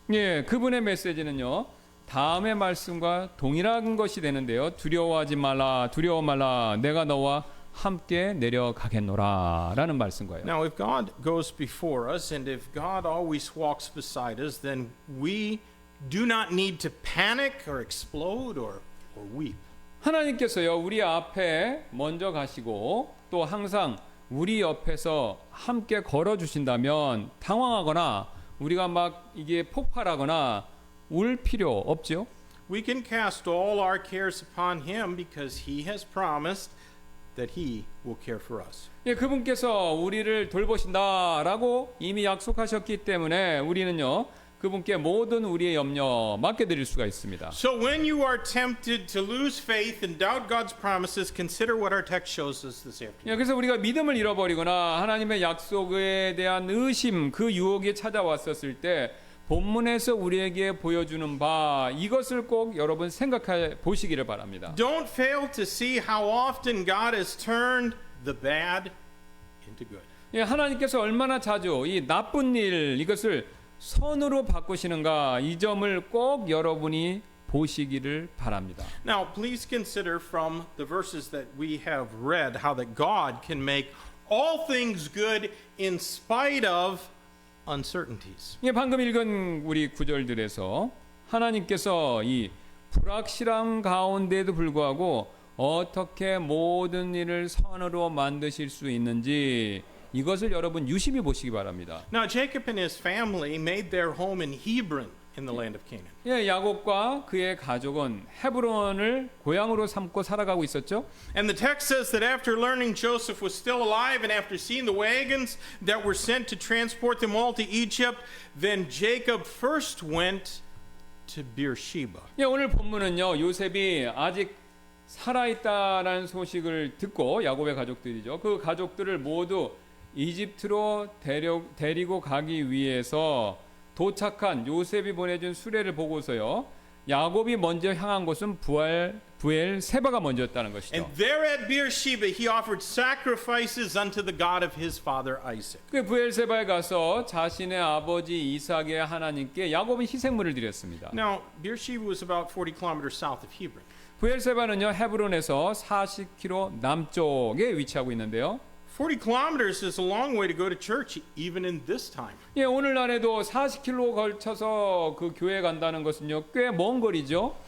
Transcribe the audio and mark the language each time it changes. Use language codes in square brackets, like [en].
[ko] 예, 그분의 메시지는요, 다음의 말씀과 동일한 것이 되는데요. 두려워하지 말라, 두려워 말라, 내가 너와 함께 내려가겠노라 라는 말씀 거예요. [en] Now, if God goes before us and if God always walks beside us, then we do not need to panic or explode or weep. [ko] 하나님께서요, 우리 앞에 먼저 가시고 또 항상 우리 옆에서 함께 걸어주신다면 당황하거나 우리가 막 이게 폭발하거나 울 필요 없죠. [en] We can cast all our cares upon Him because He has promised that He will care for us. [ko] 예, 그분께서 우리를 돌보신다라고 이미 약속하셨기 때문에 우리는요, 그분께 모든 우리의 염려 맡겨드릴 수가 있습니다. [en] So when you are tempted to lose faith and doubt God's promises, consider what our text shows us this afternoon. [ko] 예, 그래서 우리가 믿음을 잃어버리거나 하나님의 약속에 대한 의심, 그 유혹이 찾아왔었을 때 본문에서 우리에게 보여주는 바 이것을 꼭 여러분 생각해 보시기를 바랍니다. [en] Don't fail to see how often God has turned the bad into good. [ko] 예, 하나님께서 얼마나 자주 이 나쁜 일 이것을 선으로 바꾸시는가, 이 점을 꼭 여러분이 보시기를 바랍니다. [en] Now, please consider from the verses that we have read how that God can make all things good in spite of uncertainties. [ko] 예, 방금 읽은 우리 구절들에서 하나님께서 이 불확실함 가운데도 불구하고 어떻게 모든 일을 선으로 만드실 수 있는지 이것을 여러분 유심히 보시기 바랍니다. [en] Now, Jacob and his family made their home in Hebron in the land of Canaan. [ko] 예, 야곱과 그의 가족은 헤브론을 고향으로 삼고 살아가고 있었죠. [en] And the text says that after learning Joseph was still alive and after seeing the wagons that were sent to transport them all to Egypt, then Jacob first went to Beersheba. [ko] 예, 오늘 본문은요, 요셉이 아직 살아있다라는 소식을 듣고 야곱의 가족들이죠. 그 가족들을 모두 이집트로 데리고 가기 위해서 도착한 요셉이 보내준 수레를 보고서요, 야곱이 먼저 향한 곳은 부엘세바가 먼저였다는 것이죠. [en] And there at Beersheba he offered sacrifices unto the God of his father Isaac. [ko] 그 부엘세바에 가서 자신의 아버지 이삭의 하나님께 야곱이 희생물을 드렸습니다. [en] Now, Beersheba was about 40 kilometers south of Hebron. [ko] 부엘세바는요, 헤브론에서 40km 남쪽에 위치하고 있는데요. [en] 40 kilometers is a long way to go to church even in this time. [ko] 예, 오늘날에도 40km 걸쳐서 그 교회 간다는 것은요, 꽤 먼 거리죠.